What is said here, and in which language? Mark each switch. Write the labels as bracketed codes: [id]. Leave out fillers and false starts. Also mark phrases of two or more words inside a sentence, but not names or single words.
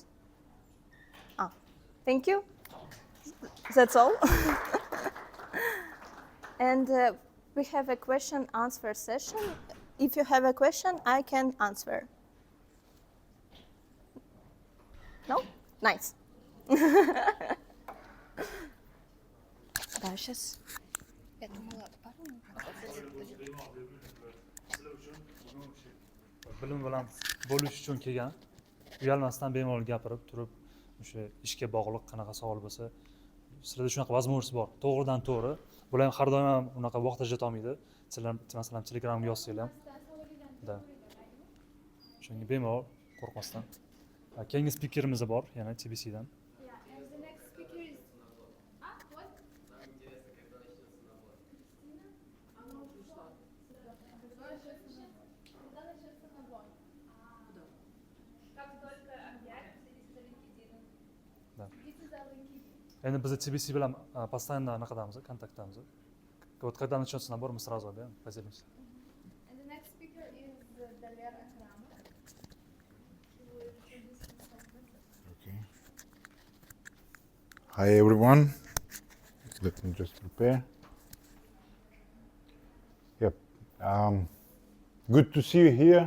[en] Thank you. That's all. And we have a question answer session. If you have a question, I can answer. No? Nice. [ru] Да, сейчас. Я думала, пару. [uz] Bilim bilan bo'lish uchun kelgan. Uyalmasdan bemalol gapirib turib, o'sha ishga bog'liq qanaqa savol bo'lsa, sizlarda shunaqa возможность bor. To'g'ridan to'g'ri. Bular ham har doim ham unaqa vaqt ajratolmaydi. Sizlar masalan Telegramga yozsanglar ham. Da. Shunga bemalol qo'rqmasdan. Keyingi spikerimiz bor, yana TBCdan. [en] Yeah, and the next speaker is... what? [ru] Она ушла. Когда начнется набор? Как только объявится листовик Да. следите за LinkedIn. [uz] Endi biz TBC bilan постоянно anaqadamiz, kontaktdamiz. [ru] Вот когда начнется набор, мы сразу поделимся. [en] And the next speaker is Daler Akramov. He will introduce himself. Okay. Hi everyone. Let me just prepare. Yep. Good to see you here.